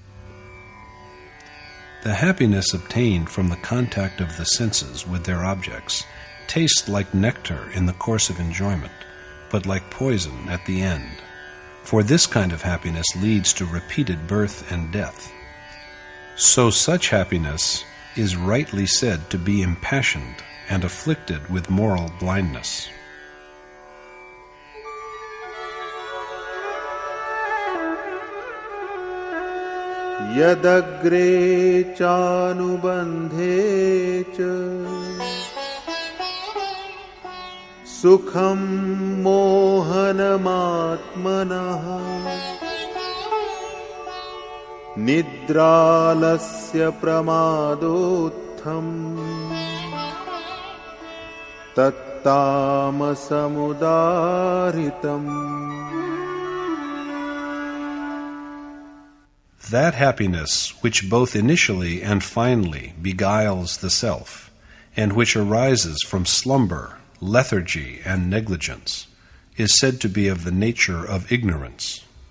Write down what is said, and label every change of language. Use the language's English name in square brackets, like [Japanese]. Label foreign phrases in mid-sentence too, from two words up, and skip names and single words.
[English] The happiness obtained from the contact of the senses with their objects tastes like nectar in the course of enjoyment, but like poison at the end. For this kind of happiness leads to repeated birth and death. So such happiness is rightly said to be impassioned and afflicted with moral blindness. [Sanskrit] Yadagre chanubandhe cha Sukham mohanamatmanaha Nidralasya pramadotham Tattamasamudaritam. [English] That happiness which both initially and finally beguiles the self, and which arises from slumber, lethargy, and negligence, is said to be of the nature of ignorance.